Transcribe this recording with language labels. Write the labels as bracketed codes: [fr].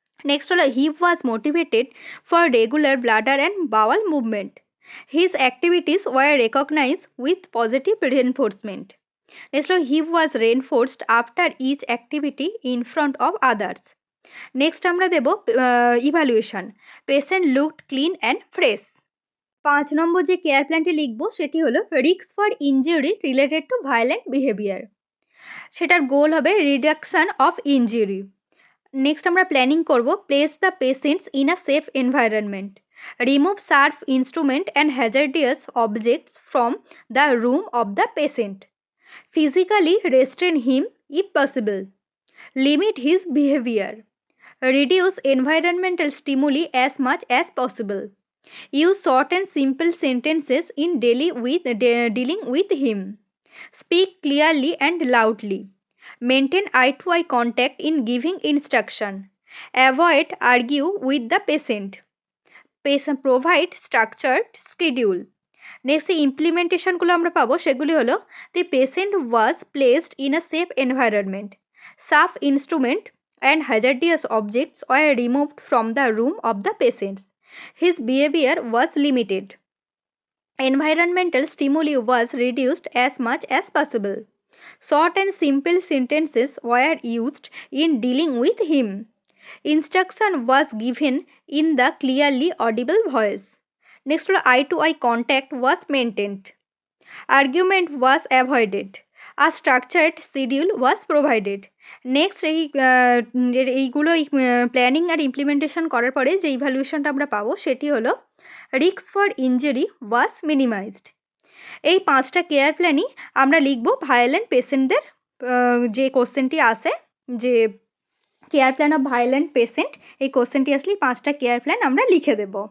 [en] Next হলো he was motivated for regular bladder and bowel movement. His activities were recognized with positive reinforcement. Next হলো he was reinforced after each activity in front of others. Next [bn] আমরা দেব [en] evaluation. Patient looked clean and fresh. 5 [bn] নম্বর যে care প্ল্যানটি লিখব সেটি হলো [en] Risk for injury related to violent behaviour. [bn] সেটার গোল হবে [en] Reduction of injury. Next আমরা planning করব place the patients in a safe environment, remove sharp instrument and hazardous objects from the room of the patient, physically restrain him if possible, limit his behaviour, reduce environmental stimuli as much as possible, use short and simple sentences in dealing with him, speak clearly and loudly, maintain eye-to-eye contact in giving instruction, avoid argue with the patient, provide structured schedule. Next implementationগুলো [bn] আমরা পাবো সেগুলি হলো [en] the patient was placed in a safe environment, sharp instrument and hazardous objects were removed from the room of the patient, his behavior was limited, environmental stimuli was reduced as much as possible, short and simple sentences were used in dealing with him, instruction was given in the clearly audible voice. Next, eye-to-eye contact was maintained, argument was avoided, a structured schedule was provided. [bn] Next এইগুলো planning আর implementation করার পরে যে ইভ্যালুয়েশনটা আমরা পাবো সেটি হলো [en] Risk for injury was minimised. [bn] এই 5টা কেয়ার প্ল্যানই আমরা লিখব ভায়োলেন্ট পেশেন্টদের যে কোশ্চেনটি আসে, যে care plan of violent patient, এই কোশ্চেনটি আসলে 5টা কেয়ার প্ল্যান আমরা লিখে দেব।